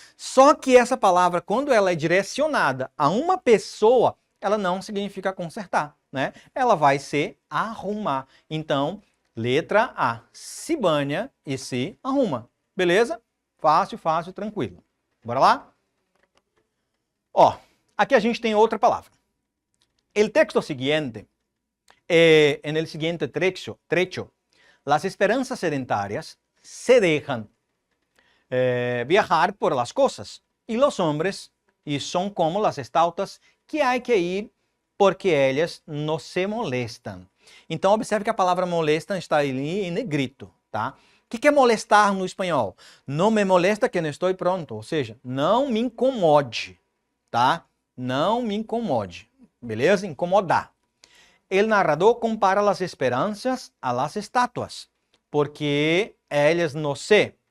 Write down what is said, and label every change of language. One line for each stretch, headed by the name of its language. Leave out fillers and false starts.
Portuguese: Só que essa palavra, quando ela é direcionada a uma pessoa, ela não significa consertar, né? Ela vai ser arrumar. Então, letra A, se banha e se arruma. Beleza? Fácil, fácil, tranquilo. Bora lá? Ó, aqui a gente tem outra palavra.
Spanish: El texto siguiente, en el siguiente trecho, las esperanzas sedentarias se dejan viajar por las cosas y los hombres y son como las estatuas que hay que ir porque ellas no se molestam.
Portuguese: Então, observe que a palavra molestam está ali em negrito, tá? O que é molestar no espanhol? Não me molesta que não estou pronto, ou seja, não me incomode, tá? Não me incomode, beleza? Incomodar.
Spanish: El narrador compara las esperanças a las estatuas, porque elas no se.